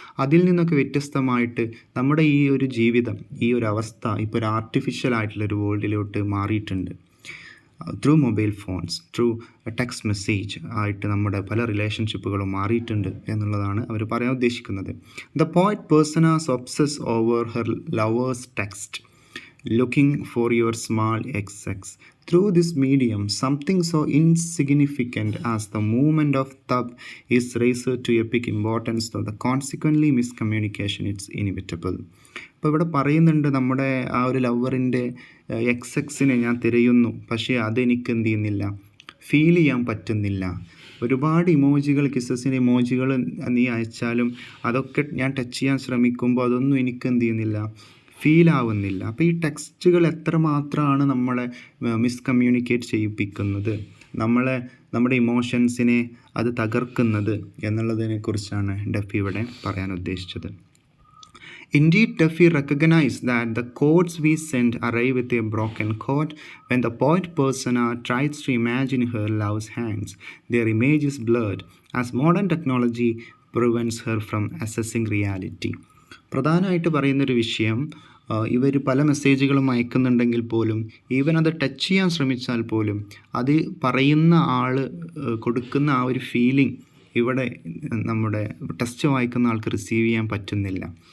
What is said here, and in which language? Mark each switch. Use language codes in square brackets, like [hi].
[ml] അതിൽ നിന്നൊക്കെ വ്യത്യസ്തമായിട്ട് നമ്മുടെ ഈ ഒരു ജീവിതം, ഈ ഒരു അവസ്ഥ ഇപ്പോൾ ഒരു ആർട്ടിഫിഷ്യൽ ആയിട്ടുള്ളൊരു വേൾഡിലോട്ട് മാറിയിട്ടുണ്ട്. [en] through mobile phones, through text message [ml] ആയിട്ട് നമ്മുടെ പല റിലേഷൻഷിപ്പുകളും മാറിയിട്ടുണ്ട് എന്നുള്ളതാണ് അവർ പറയാൻ ഉദ്ദേശിക്കുന്നത്. [en] The poet persona's obsess over her lover's text. looking for your small XX. Through this medium, something so insignificant as the movement of thumb is raised to epic importance, though the consequently miscommunication is inevitable. [ml] അപ്പോൾ ഇവിടെ പറയുന്നുണ്ട്, നമ്മുടെ ആ ഒരു ലവറിൻ്റെ XX ഞാൻ തിരയുന്നു, പക്ഷേ അതെനിക്ക് എന്ത് ചെയ്യുന്നില്ല, ഫീൽ ചെയ്യാൻ പറ്റുന്നില്ല. ഒരുപാട് ഇമോജികൾ, കിസ്സസിൻ്റെ ഇമോജികൾ നീ അയച്ചാലും അതൊക്കെ ഞാൻ ടച്ച് ചെയ്യാൻ ശ്രമിക്കുമ്പോൾ അതൊന്നും എനിക്ക് എന്ത് ചെയ്യുന്നില്ല, ഫീൽ ആവുന്നില്ല. അപ്പോൾ ഈ ടെക്സ്റ്റുകൾ എത്രമാത്രമാണ് നമ്മളെ മിസ്കമ്മ്യൂണിക്കേറ്റ് ചെയ്യിപ്പിക്കുന്നത്, നമ്മുടെ ഇമോഷൻസിനെ അത് തകർക്കുന്നത് എന്നുള്ളതിനെക്കുറിച്ചാണ് ഡഫി ഇവിടെ പറയാൻ ഉദ്ദേശിച്ചത്. [en] Indeed, Duffy recognized that the codes we send arrive with a broken code. When the poet persona tries to imagine her love's hands, their image is blurred, as modern technology prevents her from assessing reality. [ml] പ്രധാനമായിട്ട് പറയുന്നൊരു വിഷയം, ഇവർ പല മെസ്സേജുകളും അയക്കുന്നുണ്ടെങ്കിൽ പോലും, even അത് touch ചെയ്യാൻ ശ്രമിച്ചാൽ പോലും അത് പറയുന്ന ആൾ കൊടുക്കുന്ന ആ ഒരു ഫീലിംഗ് ഇവിടെ നമ്മുടെ ടെക്സ്റ്റ് വായിക്കുന്ന ആൾക്ക് റിസീവ് ചെയ്യാൻ പറ്റുന്നില്ല.